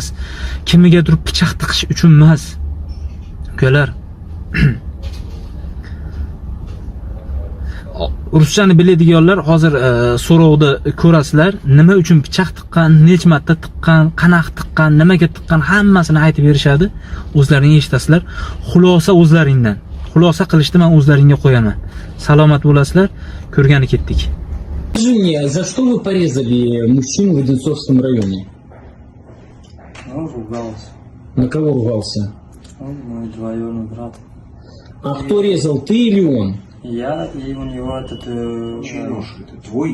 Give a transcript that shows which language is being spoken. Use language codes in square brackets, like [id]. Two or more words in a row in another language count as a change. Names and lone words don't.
[uz] Kimgadir pichoq tiqish uchun emas. Ukalar, ruschani biladiganlar hozir so'rovda ko'rasizlar, nima uchun pichoq tiqqan, necha marta tiqqan, qanaqa tiqqan, nimaga tiqqan, hammasini aytib berishadi. O'zlaring eshitasizlar. Xulosa o'zlaringdan. Xulosa qilishni men o'zlaringga qo'yaman. Salomat bo'lasizlar. Ko'rgani ketdik. [ru] Скажи мне, за что вы порезали мужчину в Одинцовском районе? Он ругался. На кого ругался? Он мой двоюродный брат. А кто резал, ты или он? Я и у него этот... Чей нож это? Твой?